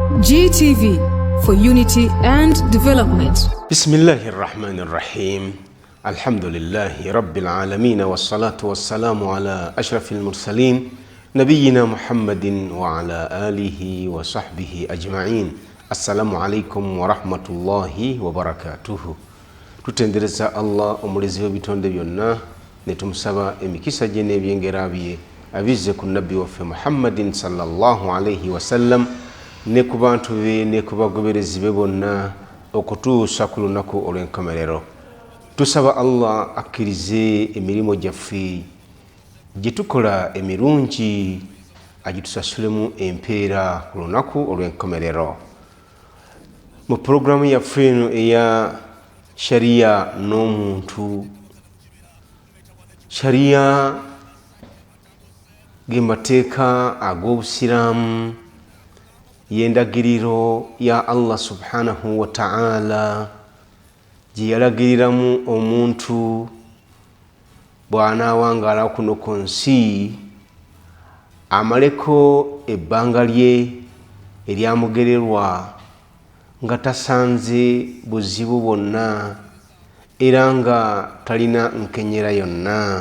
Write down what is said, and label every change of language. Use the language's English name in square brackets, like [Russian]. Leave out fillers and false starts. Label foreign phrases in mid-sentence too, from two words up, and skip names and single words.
[English] GTV for unity and development. [Arabic] بسم الله الرحمن الرحيم. الحمد لله رب العالمين والصلاة والسلام على أشرف المرسلين نبينا محمد وعلى آله وصحبه أجمعين. السلام عليكم ورحمة الله وبركاته. [Ganda] Tutendereza Allah omulezi w'ebitonde byonna ne tumusaba emikisa gye n'ebyengera bye abize ku nabbi waffe Muhammadin [Arabic] صلى الله عليه وسلم [Ganda] ne ku bantu be ne ku bagoberezi be bonna okutuusa ku lunaku olw'enkomerero. Tusaba Allah akkirize emirimu gyaffe gye tukola emirungi agitusasulemu empeera ku lunaku olw'enkomerero. Mu programu yaffe eno eya sharia n'omuntu, sharia ge mateeka ag'obusiraamu y'endagiriro ya Allah [Arabic] سبحانه وتعالى [Ganda] gye yalagiriramu omuntu bw'anaawangala kuno ku nsi amaleko ebbanga lye eryamugererwa nga tasanze buzibu bwonna era nga talina nkenyera yonna.